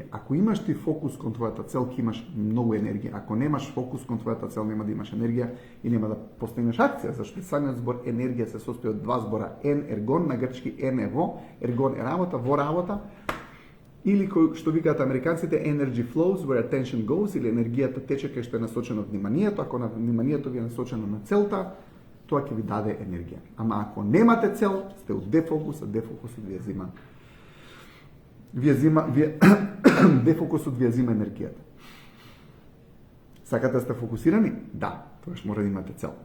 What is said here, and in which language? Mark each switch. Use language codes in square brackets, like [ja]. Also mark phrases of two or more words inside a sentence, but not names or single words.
[mk] Ако имаш ти фокус кон твојата цел, ќе имаш многу енергија. Ако немаш фокус кон твојата цел, нема да имаш енергија и нема да постигнеш акција, зашто самиот збор енергија се состои од два збора. Ергон, на грчки ен е во, ергон е работа, во работа, или кој што викаат американците [en] energy flows where attention goes, [mk] или енергијата тече кај што е насочено вниманието. Ако вниманието ви е насочено на целта, тоа ќе ви даде енергија. Ама ако немате цел, сте у дефокус, а дефокусот ви дефокусот ви ја зима енергијата. Сакате да сте фокусирани? Да, тогаш мора да имате цел.